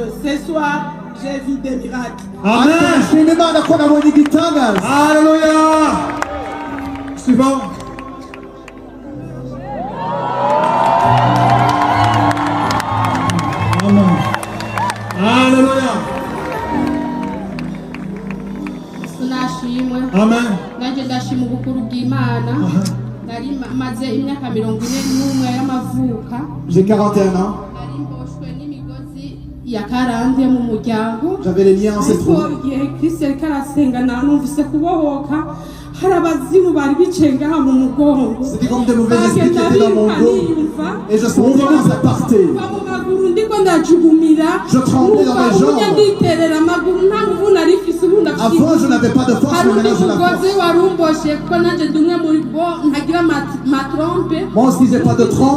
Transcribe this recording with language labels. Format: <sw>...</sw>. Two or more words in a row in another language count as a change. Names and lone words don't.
<fr>Ce soir, j'ai vu des miracles. Amen. Alléluia. Suivant. Amen. Alléluia.</fr> <rn>Tunashimwe. Amen. Nanje ndashima ubukuru bw'Imana. Nari maze imyaka 41 y'amavuka.</rn> <fr>J'ai 41 ans.</fr> <rn>Nari mboshwe n'imigozi ya karande mu muryango.</rn> <fr>J'avais les liens ancestraux.</fr> <rn>Igihe Kristo yariko arasenga numvise kubohoka. Hari abazimu bari bicaye ngaha mu mugongo.</rn> <fr>C'était comme de mauvais esprits qui étaient dans mon dos. Et je sentais comment ça partait. Je tremblais dans mes jambes. Avant, je n'avais pas de force, mais maintenant j'ai la force. Moi aussi, j'ai pas de trompe.</fr>